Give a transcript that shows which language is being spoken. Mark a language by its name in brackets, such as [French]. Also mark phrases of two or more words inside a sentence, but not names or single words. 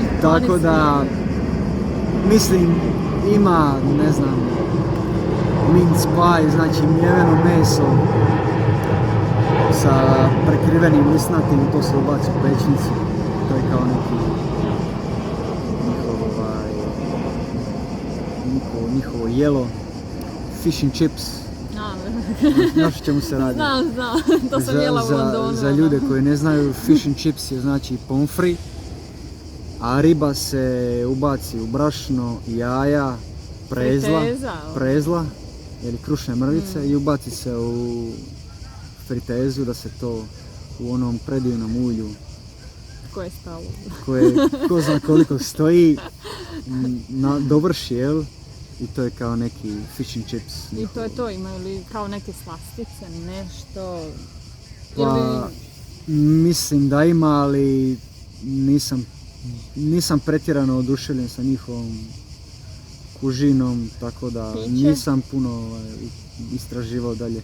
[Croatian] Tako da, mislim, ima, ne znam, [English] mince pie, [Croatian] znači mljeveno meso sa prekrivenim lisnatim, to se ubaci u pećnicu. To je kao njihovo jelo. [English] Fish and chips. [Croatian] Znaš o čemu se radi? Znam, to sam jela u Londonu. Za ljude koji ne znaju, [English] fish and chips [Croatian] je znači pomfri, a riba se ubaci u brašno, jaja, prezla ili krušne mrvice i ubaci se u fritezu da se to u onom predivnom ulju koje stalo, koje ko zna koliko stoji dovrši, jel? I to je kao neki [English] fish and chips. [Croatian] I to je to, imaju li kao neke slastice, nešto? Pa, mislim da ima, ali nisam pretjerano oduševljen sa njihovom kužinom, tako da nisam puno istraživao dalje.